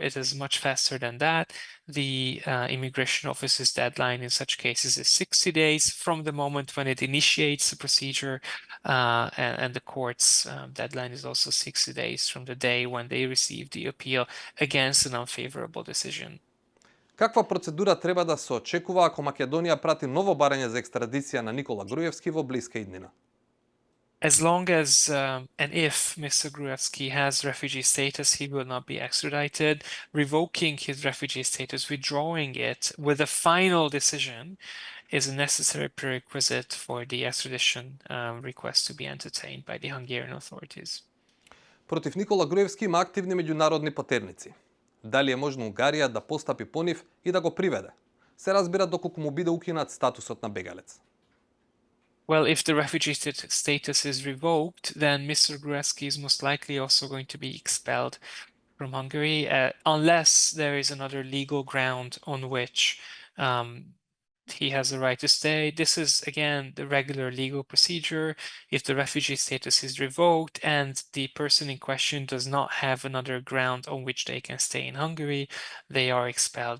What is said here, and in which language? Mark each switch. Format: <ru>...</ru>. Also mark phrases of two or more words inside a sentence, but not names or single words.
<en>It is much faster than that. The immigration office's deadline in such cases is 60 days from the moment when it initiates the procedure, and the court's deadline is also 60 days from the day when they receive the appeal against an unfavorable decision.</en> <mk>Каква процедура треба да се очекува ако Македонија прати ново барање за екстрадиција на Никола Груевски во блиска иднина?</mk> <en>As long as and if Mr. Gruevski has refugee status, he will not be extradited. Revoking his refugee status, withdrawing it with a final decision is a necessary prerequisite for the extradition request to be entertained by the Hungarian authorities.</en> <mk>Против Никола Груевски има активни меѓународни потерници. Дали е можно Унгарија да постапи по нив и да го приведе? Се разбира доколку му биде укинат статусот на бегалец.</mk> <en>Well, if the refugee status is revoked, then Mr. Gruevski is most likely also going to be expelled from Hungary, unless there is another legal ground on which he has a right to stay. This is, again, the regular legal procedure. If the refugee status is revoked and the person in question does not have another ground on which they can stay in Hungary, they are expelled.</en>